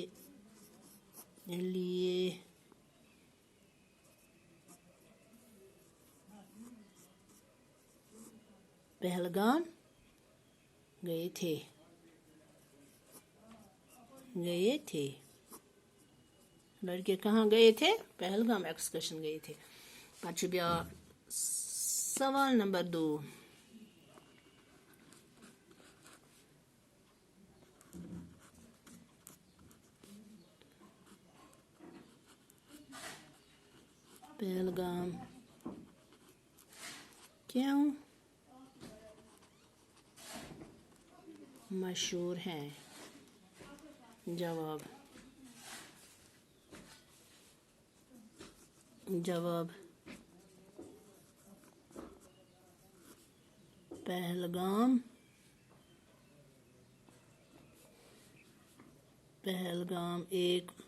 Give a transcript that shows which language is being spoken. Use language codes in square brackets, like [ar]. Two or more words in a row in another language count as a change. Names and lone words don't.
[ur] لیے پہلگام گئے تھے۔ لڑکے کہاں گئے تھے؟ پہلگام ایکسکرشن گئے تھے۔ [ks] پتہٕ چھُ بیٛاکھ [ur] سوال نمبر 2، پہلگام کیوں مشہور ہے؟ جواب، پہلگام ایک